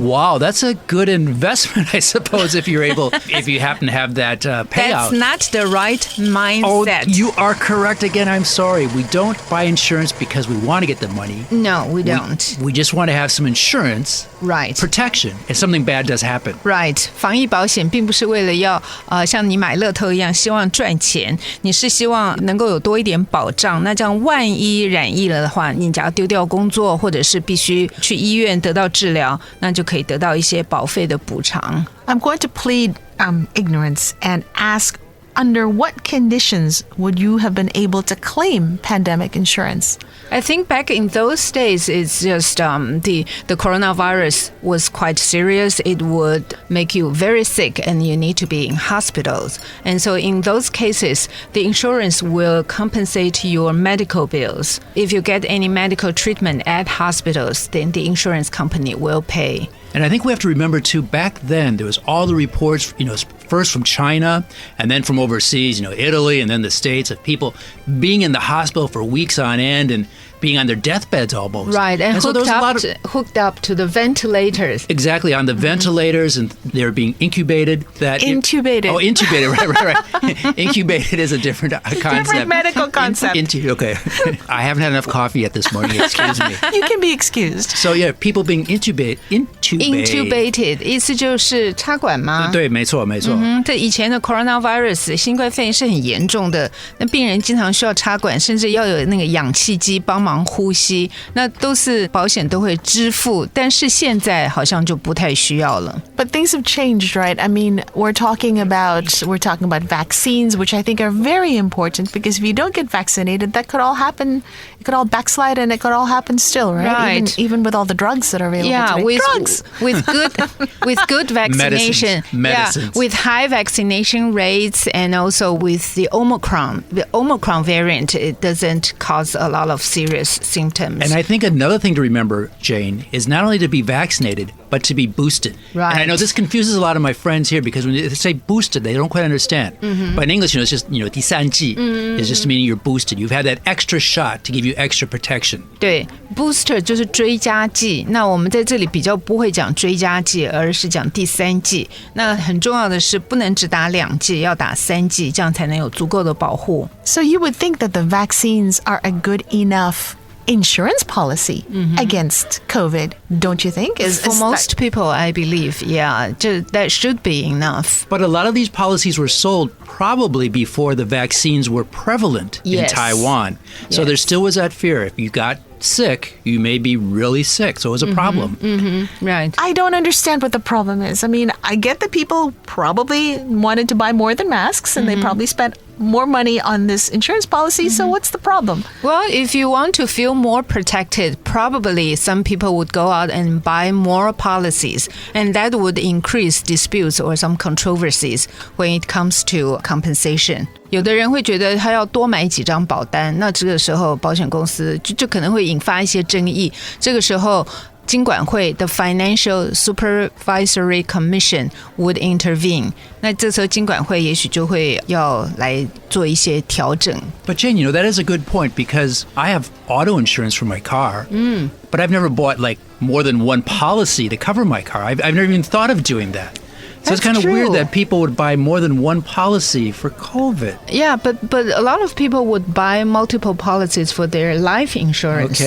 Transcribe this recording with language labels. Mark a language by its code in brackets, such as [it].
[en] Wow, that's a good investment, I suppose, if you happen to have that payout. That's not the right mindset. Oh, you are correct again. I'm sorry. We don't buy insurance because we want to get the money. No, we don't. We just want to have some insurance, right? Protection if something bad does happen. Right. [zh] 防疫保险并不是为了要像你买乐透一样希望赚钱，你是希望能够有多一点保障。那这样万一染疫了的话，你只要丢掉工作，或者是必须去医院得到治疗，那就可以得到一些保费的补偿。 [en] I'm going to plead ignorance and ask, under what conditions would you have been able to claim pandemic insurance? I think back in those days, it's just the coronavirus was quite serious. It would make you very sick and you need to be in hospitals. And so in those cases, the insurance will compensate your medical bills. If you get any medical treatment at hospitals, then the insurance company will pay. And I think we have to remember, too, back then, there was all the reports, first from China and then from overseas, Italy and then the States, of people being in the hospital for weeks on end and being on their deathbeds almost. Right, and so hooked up to the ventilators. Exactly, on the ventilators, and they're being incubated. Intubated. Intubated, right. Incubated is a different concept. Different medical concept. Okay. I haven't had enough coffee yet this morning, excuse me. You can be excused. So yeah, people being intubated. [zh] Intubated 意思就是插管吗？对，没错。这以前的 coronavirus 新冠肺炎是很严重的，那病人经常需要插管，甚至要有那个氧气机帮忙呼吸，那都是保险都会支付，但是现在好像就不太需要了。 [en] But things have changed, right? I mean, we're talking about vaccines, which I think are very important, because if you don't get vaccinated, that could all happen. It could all backslide, and it could all happen still, right? Even with all the drugs that are available today. Drugs. with good vaccination, medicines. With high vaccination rates, and also with the Omicron variant, it doesn't cause a lot of serious symptoms. And I think another thing to remember, Jane, is not only to be vaccinated, but to be boosted. Right. And I know this confuses a lot of my friends here because when they say boosted, they don't quite understand. But in English, it's just, [zh] 第三剂 [en] is just meaning you're boosted. You've had that extra shot to give you extra protection. [zh] 对 ，booster 就是追加剂。那我们在这里比较不会讲追加剂，而是讲第三剂。那很重要的是，不能只打2剂，要打3剂，这样才能有足够的保护。 [en] So you would think that the vaccines are a good enough insurance policy against COVID, don't you think? For most people, I believe, yeah, that should be enough. But a lot of these policies were sold probably before the vaccines were prevalent in Taiwan. So there still was that fear. If you got sick, you may be really sick. So it was a problem. Right. I don't understand what the problem is. I mean, I get that people probably wanted to buy more than masks and they probably spent more money on this insurance policy. So what's the problem? Well, if you want to feel more protected, probably some people would go out and buy more policies, and that would increase disputes or some controversies when it comes to compensation. [zh] 有的人会觉得他要多买几张保单，那这个时候保险公司就可能会引发一些争议。这个时候金管会 [en] the Financial Supervisory Commission would intervene. [zh] 那这时候金管会也许就会要来做一些调整。 [en] But Jane, that is a good point because I have auto insurance for my car, but I've never bought like more than one policy to cover my car. I've never even thought of doing that. So it's kind of weird that people would buy more than one policy for COVID. Yeah, but a lot of people would buy multiple policies for their life insurance.